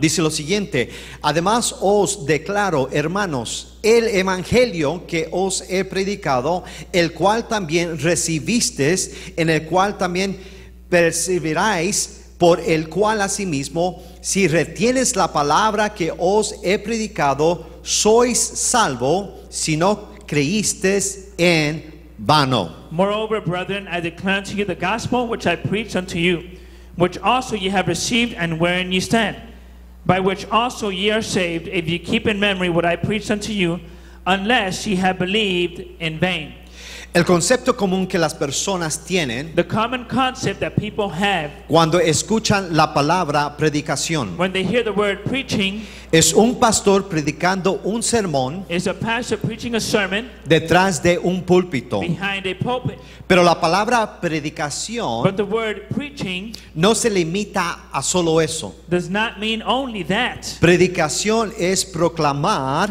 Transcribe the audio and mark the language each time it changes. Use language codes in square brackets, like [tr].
[es] dice lo siguiente: además os declaro, hermanos, el evangelio que os he predicado, el cual también recibisteis, en el cual también perseveráis, por el cual asimismo, si retienes la palabra que os he predicado, sois salvo, si no creísteis en vano. [en] moreover, brethren, I declare unto you the gospel which I preached unto you, which also ye have received, and wherein ye stand, by which also ye are saved, if ye keep in memory what I preached unto you, unless ye have believed in vain. [es] El concepto común que las personas tienen [en] The common concept that people have [es] cuando escuchan la palabra predicación [en] when they hear the word preaching [es] es un pastor predicando un sermón [en] is a pastor preaching a sermon [es] detrás de un púlpito. [en] behind a pulpit. [es] Pero la palabra predicación [en] But the word preaching [es] no se limita a solo eso. [en] does not mean only that. [es] Predicación es proclamar,